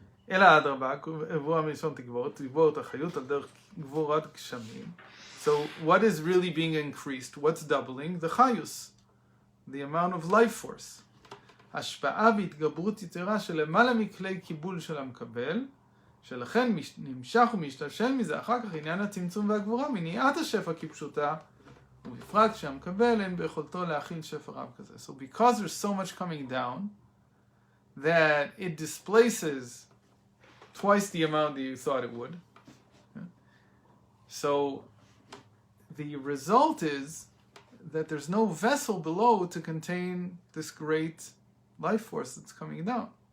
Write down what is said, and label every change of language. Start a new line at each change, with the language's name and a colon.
Hebrew: אלא אדרבה, גבורה מלשון תגבורת, תגבורת החיות על דרך גבורת גשמים.
English: So what is really being increased? What's doubling? The chayus, the amount of life force.
Hebrew: השפעה והתגברות יתרה של למעלה מכלי קיבול של המקבל, שלכן נמשך ומשתלשל מזה אחר כך עניין הצמצום והגבורה, מניעת השפע כפשוטה, ובפרט כשהמקבל אין ביכולתו להכיל שפע רב כזה.
English: So because there's so much coming down, that it displaces twice the amount that you thought it would. So the result is that there's no vessel below to contain this great life force that's coming down.